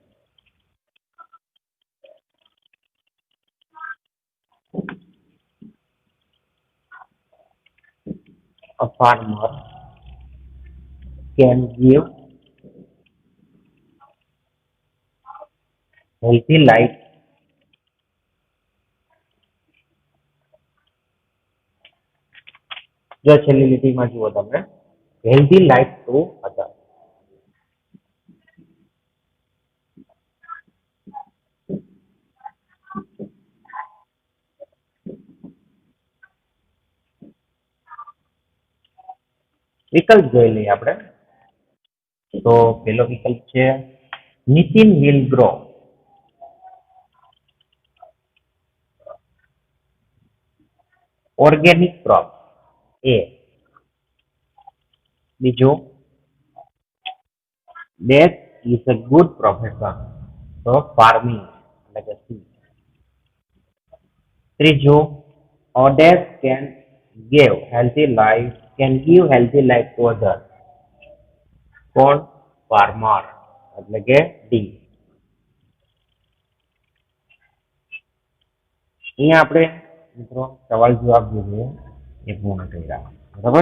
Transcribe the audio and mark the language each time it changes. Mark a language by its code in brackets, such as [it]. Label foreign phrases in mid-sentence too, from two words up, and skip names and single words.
[en] A farmer can give healthy life. [gu] જો છેલ્લી લીટીમાં જુઓ તમે [en] healthy life to others. [gu] વિકલ્પ જોઈ લઈએ આપણે. તો પેલો વિકલ્પ છે નિતિન [en] will grow organic crop. [gu] એ બીજો [en] that is a good profession. [gu] તો farming એટલે કે સી. [en] ત્રીજો Others can give healthy life to others. [gu] કોણ farmer એટલે કે ડી. અહીંયા આપણે મિત્રો સવાલ જવાબ જે છે એ પૂર્ણ કર્યા બરાબર.